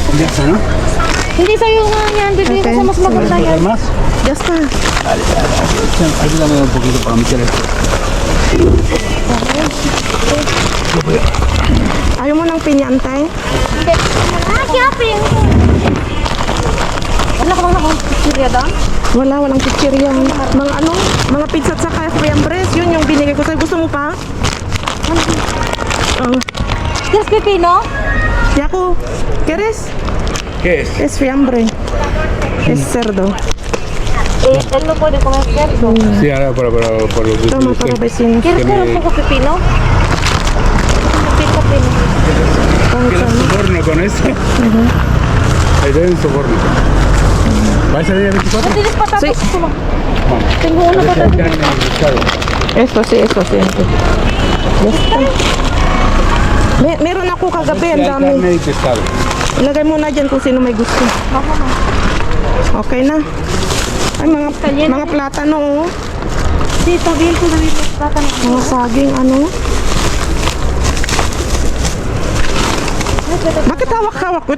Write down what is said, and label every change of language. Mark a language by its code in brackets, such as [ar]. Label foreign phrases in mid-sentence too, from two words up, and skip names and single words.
[es] Ya está, ¿no? [tl] Hindi sa'yo nga yan. Bibigay ko sa mas maganda yan. [es] ¿Hay más? Ya está. Ayúdame un poquito para meter esto. [tl] Ayaw mo ng pinyantay? Hindi. Ah, shopping. Wala ka bang nakong doon? Walang chichirya. Mga ano? Mga pizza at saka fiambres. Yun yung binigay ko sa'yo. Gusto mo pa? Yes, pipino? [es] Yaku, ¿quieres? ¿Qué es? Es fiambre. Es cerdo. Él no puede comer cerdo. Sí, ahora por los Toma para vecinos. ¿Quieres comer un poco pepino? Pepino. ¿Quieres soborno con eso? Ahí doy un soborno. ¿Vais a ir a 24? ¿No tienes patatas? Sí. Toma. Vamos. Tengo una Ya patata. en el pescado. Eso sí. Ya está. [tl] Meron ako kagabi, ang [es] Hay [tl] dami. [es] carne y pescado. [tl] Ilagay mo na dyan kung sino may gusto. Okay na. Ay, mga platano, oh. Dito, dito, dito. Tatanong. Mga saging, ano. Bakit hawak-hawak ko ito?